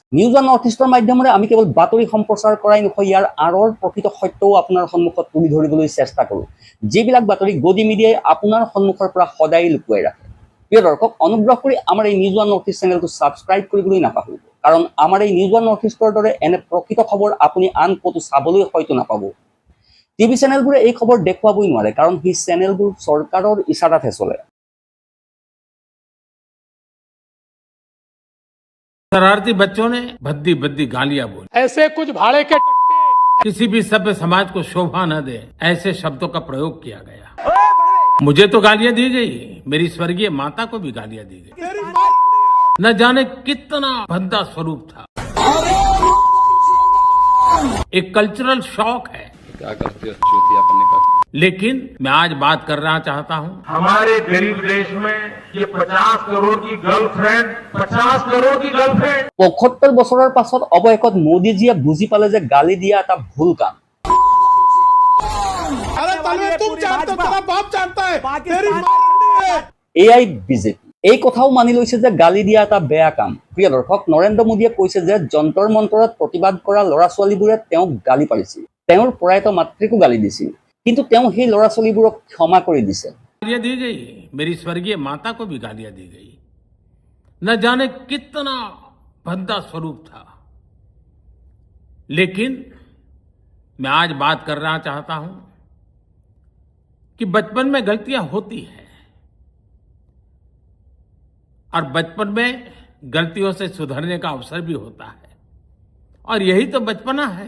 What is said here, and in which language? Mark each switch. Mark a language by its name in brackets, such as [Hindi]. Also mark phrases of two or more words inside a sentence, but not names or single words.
[Assamese] নিউজ ওৱান নৰ্থ ইষ্টৰ মাধ্যমেৰে আমি কেৱল বাতৰি সম্প্ৰচাৰ কৰাই নহয়, ইয়াৰ আঁৰৰ প্ৰকৃত সত্যও আপোনাৰ সন্মুখত তুলি ধৰিবলৈ চেষ্টা কৰোঁ, যিবিলাক বাতৰি গদি মিডিয়াই আপোনাৰ সন্মুখৰ পৰা সদায় লুকুৱাই ৰাখে। প্ৰিয় দৰ্শক, অনুগ্ৰহ কৰি আমাৰ এই নিউজ ওৱান নৰ্থ ইষ্ট চেনেলটো ছাবস্ক্ৰাইব কৰিবলৈ নাপাহৰিব, কাৰণ আমাৰ এই নিউজ ওৱান নৰ্থ ইষ্টৰ দৰে এনে প্ৰকৃত খবৰ আপুনি আন ক'তো চাবলৈ হয়তো নাপাব। টিভি চেনেলবোৰে এই খবৰ দেখুৱাবই নোৱাৰে, কাৰণ সেই চেনেলবোৰ চৰকাৰৰ ইচাৰাতহে চলে। [Hindi] शरारती बच्चों ने भद्दी भद्दी गालियां बोली। ऐसे कुछ भाड़े के किसी भी सभ्य समाज को शोभा न दे ऐसे शब्दों का प्रयोग किया गया। मुझे तो गालियां दी गई, मेरी स्वर्गीय माता को भी गालियां दी गई। न जाने कितना भद्दा स्वरूप था। एक [English] cultural shock [Hindi] है। क्या करते हो चूतिया पन्ने का। लेकिन मैं आज बात करना चाहता हूं, हमारे गरीब देश में ये 50 करोड़ की गर्लफ्रेंड 50 करोड़ की गर्लफ्रेंड [Assamese] ৭৫ বছৰৰ পাছত অৱশেষত মোদীজীয়ে বুজি পালে যে গালি দিয়া এটা ভুল কাম। এয়াই বিজেপি। এই কথাও মানি লৈছে যে গালি দিয়া এটা বেয়া কাম। প্ৰিয় দৰ্শক, নৰেন্দ্ৰ মোদীয়ে কৈছে যে যন্তৰ মন্তৰত প্ৰতিবাদ কৰা ল'ৰা ছোৱালীবোৰে তেওঁক গালি পাৰিছিল, তেওঁৰ প্ৰয়াত মাতৃকো গালি দিছিল, কিন্তু তেওঁ সেই ল'ৰা ছোৱালীবোৰক ক্ষমা কৰি দিছে। [Hindi] गालियां दी गई, मेरी स्वर्गीय माता को भी गालियां दी गई। न जाने कितना भद्दा स्वरूप था। लेकिन मैं आज बात करना चाहता हूं कि बचपन में गलतियां होती हैं और बचपन में गलतियों से सुधरने का अवसर भी होता है, और यही तो बचपना है।